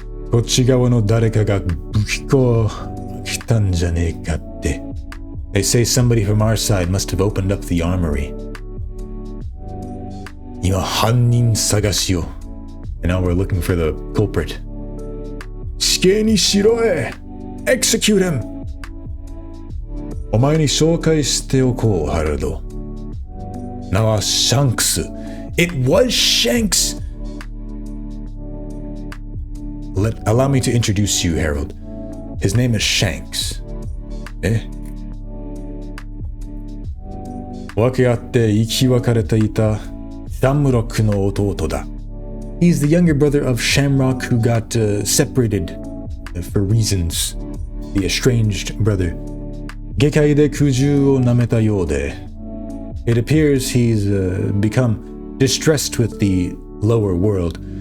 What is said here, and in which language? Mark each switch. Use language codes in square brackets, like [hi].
[ja] こっち側の誰かが武器庫来たんじゃねえかって. [en] They say somebody from our side must have opened up the armory. [ja] 今犯人探しを. [en] And now we're looking for the culprit. [ja] 死刑にしろえ. [en] Execute him. [ja] お前に紹介しておこう、ハルド. 名はシャンクス. [en] It was Shanks. Allow me to introduce you, Harold. His name is Shanks. [ja] 分け合って生き別れていたシャムロックの弟だ. [en] He's the younger brother of Shamrock who got separated for reasons. The estranged brother. [ja] 下界で苦渋をなめたようで [en] It appears he's become distressed with the lower world.